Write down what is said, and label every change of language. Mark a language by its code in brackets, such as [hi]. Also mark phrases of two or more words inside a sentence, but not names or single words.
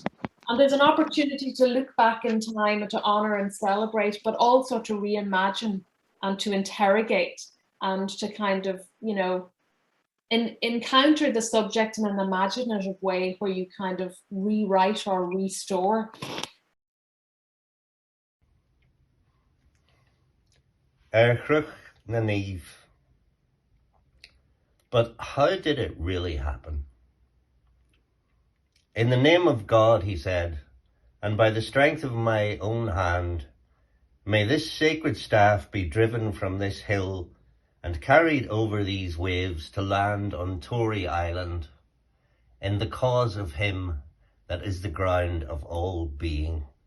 [en] And there's an opportunity to look back in time and to honour and celebrate, but also to reimagine and to interrogate and to kind of, you know, encounter the subject in an imaginative way where you kind of rewrite or restore. [ga] Churreain na Naomh. [en] But how did it really happen? In the name of God, he said, and by the strength of my own hand, may this sacred staff be driven from this hill and carried over these waves to land on Tory Island, in the cause of him that is the ground of all being.